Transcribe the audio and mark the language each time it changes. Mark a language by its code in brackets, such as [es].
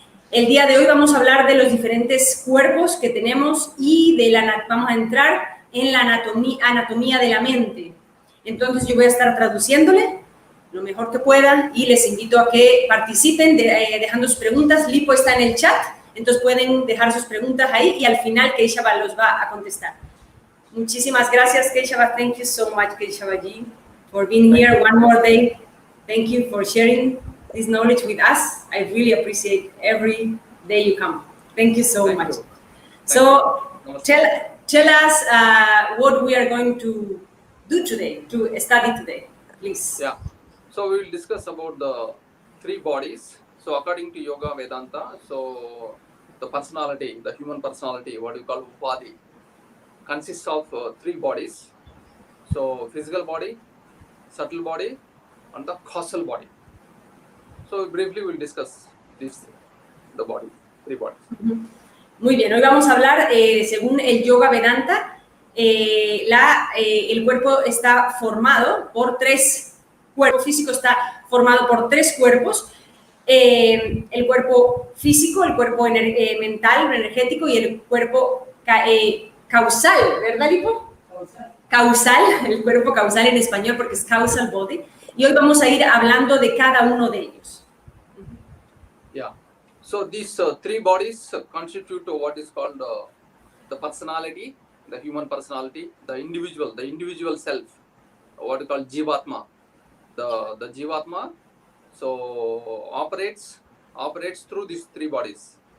[es] El día de hoy vamos a hablar de los diferentes cuerpos que tenemos y vamos a entrar en la anatomía de la mente. Entonces yo voy a estar traduciéndole lo mejor que pueda y les invito a que participen dejando sus preguntas. Lipo está en el chat, entonces pueden dejar sus preguntas ahí y al final Keshava los va a contestar. Muchísimas gracias, Keshava. [en] Thank you so much, Keshava-ji, for being here one more day. Thank you for sharing this knowledge with us. I really appreciate every day you come. Thank you so much. So tell us what we are going to do today, to study today, please. Yeah. So we will discuss about the three bodies. So according to Yoga Vedanta, so the personality, the human personality, what we call body, consists of three bodies. So physical body, subtle body, and the causal body. So briefly we'll discuss the body, three bodies. [es] Muy bien, hoy vamos a hablar, según el Yoga Vedanta, el cuerpo está formado por tres cuerpos. El físico está formado por tres cuerpos. El cuerpo físico, el cuerpo mental, energético y el cuerpo causal, ¿verdad, Lipo? Causal, el cuerpo causal en español porque es Causal Body. Y hoy vamos a ir hablando de cada uno de ellos. [en] Yeah. So these three bodies constitute what is called the personality, the human personality, the individual self, what we call Jivatma. The Jivatma so operates through these three bodies.